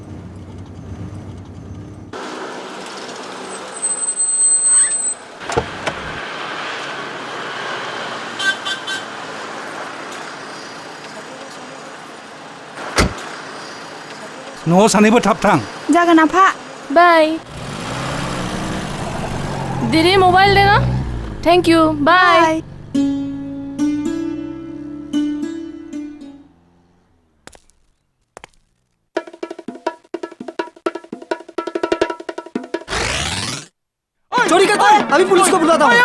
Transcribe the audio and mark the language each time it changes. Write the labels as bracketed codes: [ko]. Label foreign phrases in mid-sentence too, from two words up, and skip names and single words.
[brx] न'आव सानैबो थाब थां जागोन आफा [hi] बाय दीदी मोबाइल देना [en] thank you bye [hi] चोरी करता है अभी पुलिस को बुलाता हूँ